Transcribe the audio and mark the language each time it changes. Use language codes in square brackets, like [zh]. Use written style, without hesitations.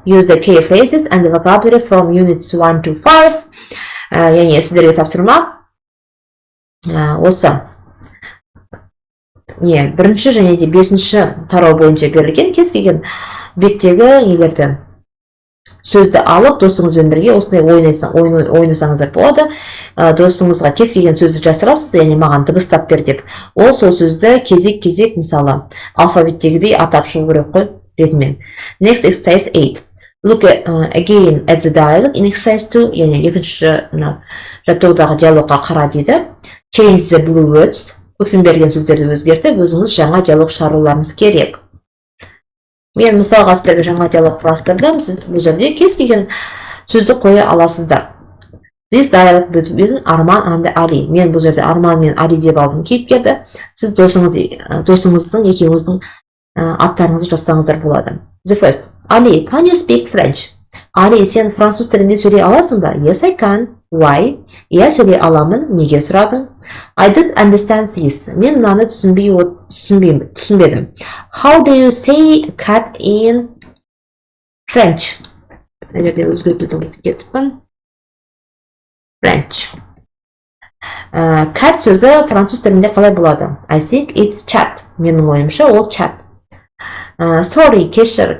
[en] Use the key phrases and the vocabulary from units 1 to 5. [kk] Яғни сіздерге тапсырма осы бірінші және де 5-ші тарау бойынша берілген кез келген беттегі нелерді сөзді алып досыңызбен бірге осындай ойнасаңыздар болады. Досыңызға кез келген сөзді жасырасыз, яғни маған дыбыстап бер деп. Ол сол сөзді кезек-кезек мысалы алфавиттегідей атап шығу керек қой ретімен. [en] Next, exercise 8. Look again at the dialogue in exercise 2. [kk] Яғни екінші жаттығудағы диалогқа қара дейді. [en] Change the blue words. [kk] Өкпен берген сөздерді өзгертіп, өзіңіз жаңа диалог шығаруларыңыз керек. Мен мысалға сіздерге жаңа диалог құрастырдым. Сіз бұл жерде кез келген сөзді қоя аласыздар. [en] This dialogue between Arman and Ali. [kk] Мен бұл жерде Арман мен Али деп алдым кейіпкерді. Сіз досыңыздың екеуіңіздің аттарыңызды жазсаңыздар болады. [en] The first. Ali, can you speak French? [kk] Ali, сен француз тілінде сөйлей аласың ба? [en] Yes, I can. Why? [kk] Я сөйлей аламын. Неге сұрадың? [en] I don't understand this. [kk] Мен мынаны түсінбедім. [en] How do you say cat in French? [kk] Әгерде өзгертілдің кетіппін. [en] French. [kk] Cat сөзі француз тілінде қалай болады? [en] I think it's chat. [kk] Менің ойымша ол chat. Sorry, кешір.